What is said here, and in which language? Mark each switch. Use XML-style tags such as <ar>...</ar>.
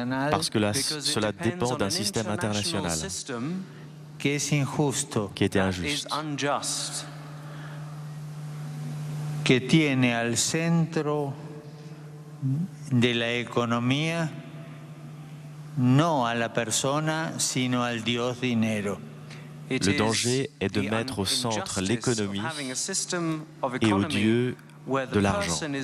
<fr>Parce que cela dépend d'un système international qui était injuste,</fr> <es>que tiene al centro de la economía no a la persona, sino al Dios dinero.</es> <fr>Le danger est de mettre au centre l'économie et au Dieu de l'argent.</fr>